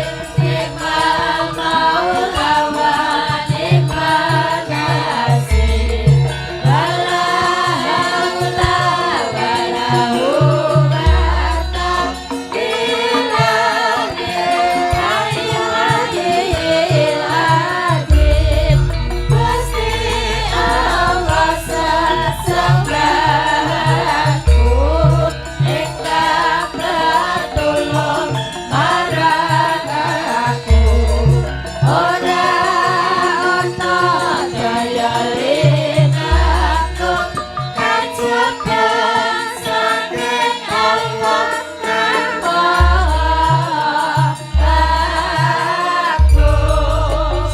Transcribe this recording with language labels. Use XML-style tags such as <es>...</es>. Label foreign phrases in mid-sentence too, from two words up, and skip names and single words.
<ar>نعم المولى ونعم النصير. ولا حول ولا قوة إلا بالله العلي العظيم.</ar> <jv>Gusti Allah sesembahanku ingkang tetulung marang aku. Ora ana daya rinanku kajaba saking Allah kang Maha Agung.</jv>